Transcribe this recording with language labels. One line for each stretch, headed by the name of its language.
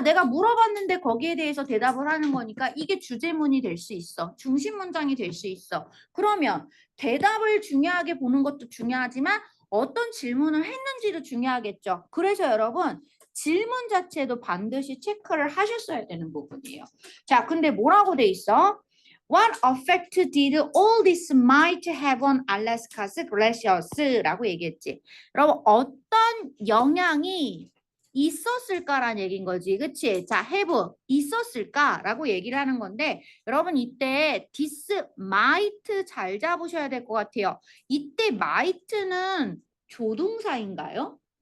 Korean: 내가 물어봤는데 거기에 대해서 대답을 하는 거니까 이게 주제문이 될 수 있어. 중심 문장이 될 수 있어. 그러면 대답을 중요하게 보는 것도 중요하지만 어떤 질문을 했는지도 중요하겠죠. 그래서 여러분 질문 자체도 반드시 체크를 하셨어야 되는 부분이에요. 자, 근데 뭐라고 돼 있어?
English: What effect did all this might have on Alaska's glaciers?
Korean: 라고 얘기했지. 여러분 어떤 영향이 있었을까라는 얘기인 거지. 그치? 자, have 있었을까라고 얘기를 하는 건데 여러분 이때
English: this might
Korean: 잘 잡으셔야 될 것 같아요. 이때 might는 조동사인가요?